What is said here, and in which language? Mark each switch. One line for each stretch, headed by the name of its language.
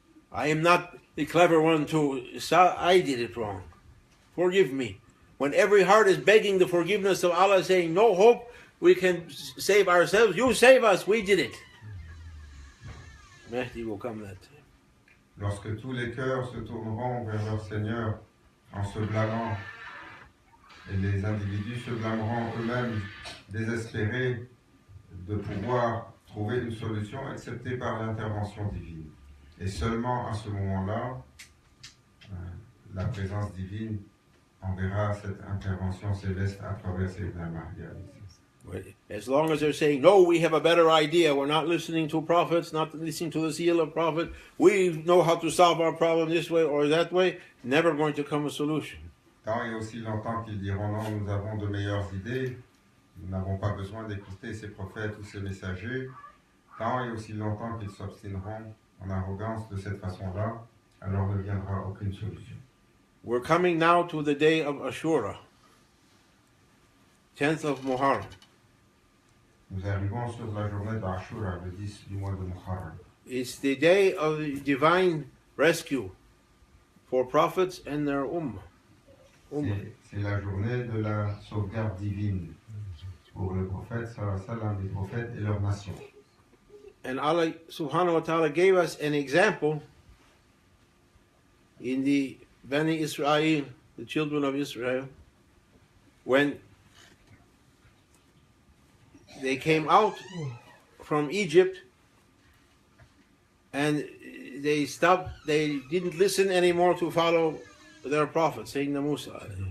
English: I am not the clever one I did it wrong. Forgive me. When every heart is begging the forgiveness of Allah, saying, no hope, we can save ourselves. You save us. We did it. Mahdi will come that time.
French: Lorsque tous les cœurs se tourneront vers leur Seigneur en se blâmant, et les individus se blâmeront eux-mêmes, désespérés de pouvoir trouver une solution acceptée par l'intervention divine. Et seulement à ce moment-là, la présence divine enverra cette intervention céleste à travers Sayyidina Mahdi.
English: As long as they're saying, no, we have a better idea, we're not listening to prophets, not listening to the seal of prophet, we know how to solve our problem this way or that way, never going to come a solution.
French: Tant et aussi longtemps qu'ils diront non, nous avons de meilleures idées, nous n'avons pas besoin d'écouter ces prophètes ou ces messagers, tant et aussi longtemps qu'ils s'obstineront en arrogance de cette façon-là, alors ne viendra aucune solution.
English: We're coming now to the day of Ashura, 10th of Muharram.
French: Nous arrivons sur la journée d'Ashura, le 10 du mois de Muharram.
English: It's the day of divine rescue for prophets and their ummah.
French: C'est la journée de la sauvegarde divine pour le prophète, sallam, les prophètes et leur nation.
English: And Allah subhanahu wa ta'ala gave us an example in the Bani Israel, the children of Israel, when they came out from Egypt and they didn't listen anymore to follow their prophet, Sayyidina Musa.